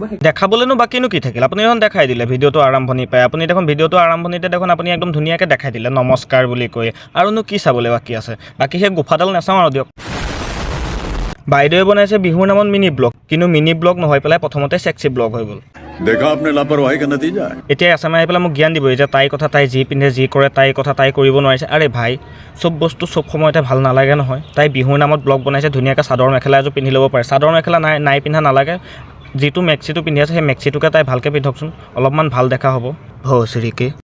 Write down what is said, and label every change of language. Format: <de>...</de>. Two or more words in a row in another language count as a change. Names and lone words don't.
<as>দেখাবলৈনো বাকীনো কি থাকিল আপুনি দেখোন দেখাই দিলে ভিডিঅ'টো আৰম্ভণি পায় আপুনি দেখোন ভিডিঅ'টো আৰম্ভণিতে দেখোন আপুনি একদম ধুনীয়াকৈ দেখাই দিলে নমস্কাৰ বুলি কৈ আৰুনো কি চাবলৈ বাকী আছে বাকী সেই গোফাডাল নাচাওঁ আৰু দিয়ক বাইদেৱে বনাইছে বিহুৰ নামত</as> <en>mini blog</en> <as>কিন্তু</as> <en>mini blog</en> <as>নহয় পেলাই প্ৰথমতে</as> <en>sexy blog</en> <as>হৈ গ'ল</as> <hi>देखा आपने लापरवाही का नतीजा है</hi> <as>এতিয়া এছামে আহি পেলাই মোক জ্ঞান দিব যে তাইৰ কথা তাই যি পিন্ধে যি কৰে তাইৰ কথা তাই কৰিব নোৱাৰিছে</as> <hi>अरे भाई</hi> <as>চব বস্তু চব সময়তে ভাল নালাগে নহয় তাই বিহুৰ নামত ব্লগ বনাইছে ধুনীয়াকৈ চাদৰ মেখেলা এযোৰ পিন্ধি ল'ব পাৰে চাদৰ মেখেলা নাই পিন্ধা নালাগে যিটো মেক্সিটো পিন্ধি আছে সেই মেক্সিটোকে তাই ভালকৈ পিন্ধকচোন অলপমান ভাল দেখা হ'ব ভচৰিকে</as>